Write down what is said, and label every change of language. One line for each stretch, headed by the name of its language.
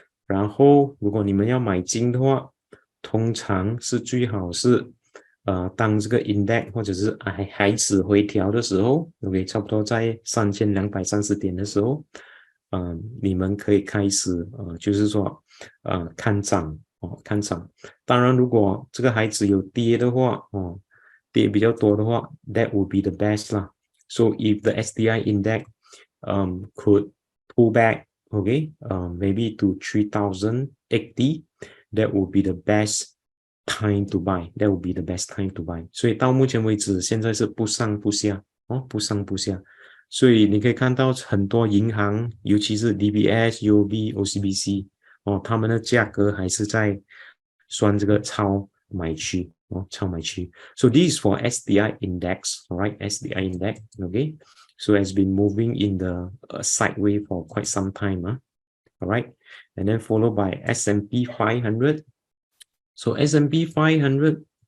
Chinese: 然后如果你们要买金的话，通常是最好是当这个 index 或者是孩子回调的时候 ，OK， 差不多在3230点的时候，你们可以开始就是说看涨看涨。当然，如果这个孩子有跌的话跌比较多的话 ，
English: that would be the best
Chinese: 啦。
English: So if the SDI index could pull back, okay, maybe to 3080, that would be the best time to buy. That would be the best time to buy.
Chinese: 所以到目前为止，现在是不上不下不上不下。所以你可以看到很多银行，尤其是 DBS、UOB、OCBC 他们的价格还是在算这个超买区超买区。
English: So this is for SDI index, alright? SDI index, okay? So it's been moving in the sideways for quite some time, alright? And then followed by S&P 500. So S&P 500.